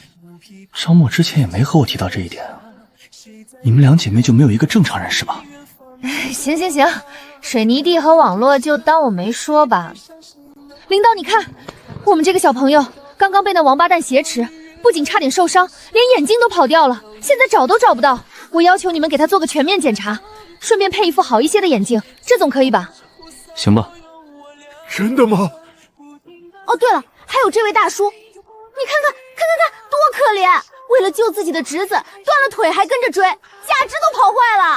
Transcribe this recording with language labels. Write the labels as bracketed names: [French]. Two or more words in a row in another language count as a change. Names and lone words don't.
[Chinese] 張默之前也沒和我提到這一點啊。你們兩姐妹就沒有一個正常人是吧？行，水泥地和網絡就當我沒說吧。領導，你看，我們這個小朋友剛剛被那王八蛋挾持，不僅差點受傷，連眼睛都跑掉了，現在找都找不到。我要求你們給他做個全面檢查，順便配一副好一些的眼鏡，這總可以吧？行吧。真的嗎？哦，對了，還有這位大叔，你看，多可憐！為了救自己的侄子，斷了腿還跟着追，假肢都跑壞了。